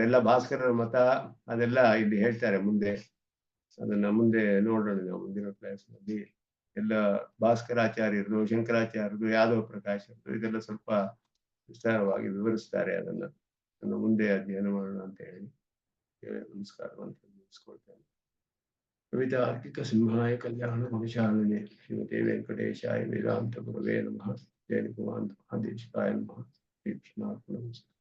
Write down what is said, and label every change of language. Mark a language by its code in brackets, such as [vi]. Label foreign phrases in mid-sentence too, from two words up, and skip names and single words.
[kn] ಎಲ್ಲ ಭಾಸ್ಕರರ ಮತ ಅದೆಲ್ಲ ಇಲ್ಲಿ ಹೇಳ್ತಾರೆ ಮುಂದೆ. ಅದನ್ನ ಮುಂದೆ ನೋಡೋಣ ನಾವು ಮುಂದಿನ ಕ್ಲಾಸ್ನಲ್ಲಿ. ಎಲ್ಲ ಭಾಸ್ಕರಾಚಾರ್ಯರದು, ಶಂಕರಾಚಾರ್ಯರದು, ಯಾದವ ಪ್ರಕಾಶರದು ಇದೆಲ್ಲ ಸ್ವಲ್ಪ ವಿಸ್ತಾರವಾಗಿ ವಿವರಿಸ್ತಾರೆ. ಅದನ್ನ ಮುಂದೆ ಅಧ್ಯಯನ ಮಾಡೋಣ ಅಂತ ಹೇಳಿ ನಮಸ್ಕಾರವಂತ ಮುಗಿಸ್ಕೊಳ್ತೇನೆ. [sa] कवितार्किक सिंहाय कल्याण गुणशालिने श्रीमते वेंकटेशाय वेदांत गुरवे नमः। जय भगवान महादेशिकाय नमः। कृष्णार्पणमस्तु।